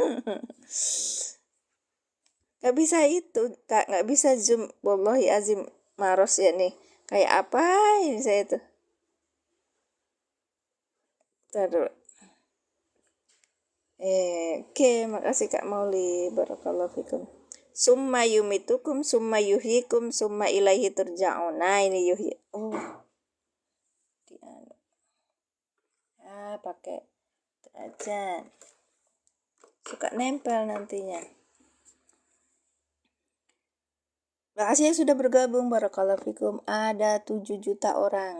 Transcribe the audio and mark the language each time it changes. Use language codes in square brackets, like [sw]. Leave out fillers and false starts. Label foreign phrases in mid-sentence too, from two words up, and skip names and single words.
[id] Gak bisa itu Kak, gak bisa zoom. [ar] والله عظيم [id] maros ya nih. Kayak apa ini saya tuh. Taruh. Oke, makasih Kak Mauli. [ar] بارك الله فيكم. ثم يميتكم، ثم يحييكم، ثم إليه ترجعون. [id] Nah, ini yuhyi. Pakai Ajan. Suka nempel nantinya. Makasih yang sudah bergabung. [ar] بارك الله فيكم. [id] Ada 7 juta orang.